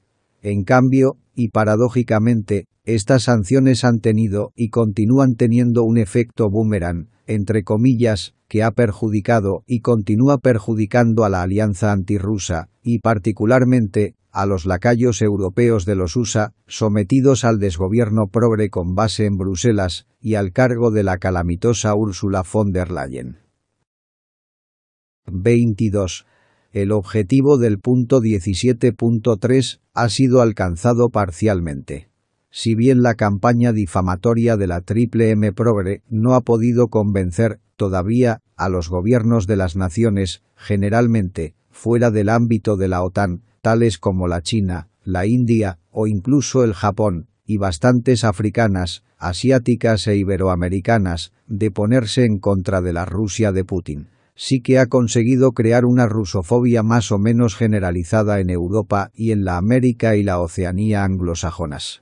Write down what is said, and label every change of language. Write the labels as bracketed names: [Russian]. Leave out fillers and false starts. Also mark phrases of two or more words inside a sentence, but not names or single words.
[Spanish] En cambio, y paradójicamente, estas sanciones han tenido y continúan teniendo un efecto boomerang, entre comillas, que ha perjudicado y continúa perjudicando a la alianza antirrusa, y particularmente a los lacayos europeos de los USA, sometidos al desgobierno progre con base en Bruselas y al cargo de la calamitosa Ursula von der Leyen. 22. El objetivo del punto 17.3 ha sido alcanzado parcialmente. Si bien la campaña difamatoria de la Triple M Progre no ha podido convencer, todavía, a los gobiernos de las naciones, generalmente, fuera del ámbito de la OTAN, tales como la China, la India o incluso el Japón, y bastantes africanas, asiáticas e iberoamericanas, de ponerse en contra de la Rusia de Putin, sí que ha conseguido crear una rusofobia más o menos generalizada en Europa y en la América y la Oceanía anglosajonas.